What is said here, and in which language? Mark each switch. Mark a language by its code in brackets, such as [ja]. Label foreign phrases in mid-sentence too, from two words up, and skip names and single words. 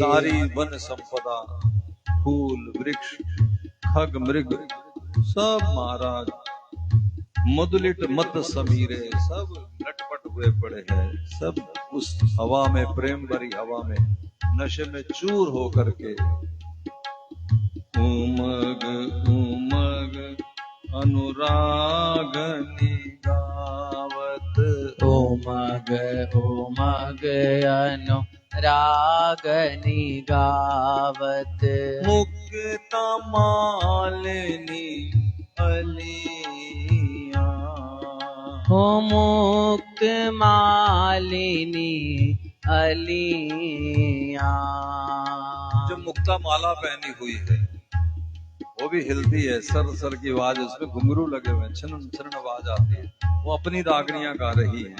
[hi] सारी वन संपदा, फूल वृक्ष खग मृग सब महाराज मुदलिट मत समीरे, सब लटपट हुए पड़े हैं, सब उस हवा में, प्रेम भरी हवा में, नशे में चूर हो करके [bra] उमग उमग अनुराग निगावत, उमग उमग अनुराग निगावत, मुक्ता मालिनी अलिया, हो मुक्त मालिनी अलिया। [hi] जो मुक्ता माला पहनी हुई है वो भी हिलती है, सर सर की आवाज, उसमें घुंघरू लगे हुए हैं, छन छन आवाज आती है, वो अपनी रागनियां गा रही है।